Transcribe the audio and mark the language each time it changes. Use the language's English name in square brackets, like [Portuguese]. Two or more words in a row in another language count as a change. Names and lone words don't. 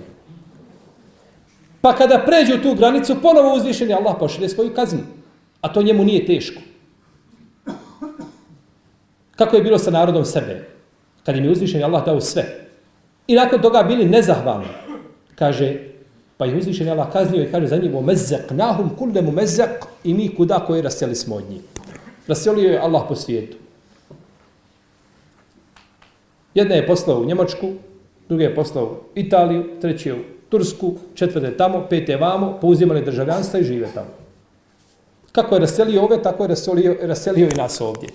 [Bosnian] Pa kada pređu tu granicu, ponovo uzvišeni Allah pošalje svoju kaznu. A to njemu nije teško. Kako je bilo sa narodom sebe? Kad im je uzvišeni Allah dao sve. I nakon toga bili nezahvalni. Kaže, pa ih uzvišeni Allah kaznio i kaže za njih [Arabic] وَمَزَّقْنَاهُمْ كُلَّ مُمَزَّقْ [Bosnian] i mi kuda koje raseli smo od njih. Raselio je Allah po svijetu. Jedna je poslao u Njemačku, druga je poslao u Italiju, treći je u Tursku, četvrte tamo, pete vamo, pouzimali državljanstva i žive tamo. Kako je raselio ove, tako je raselio i nas ovdje.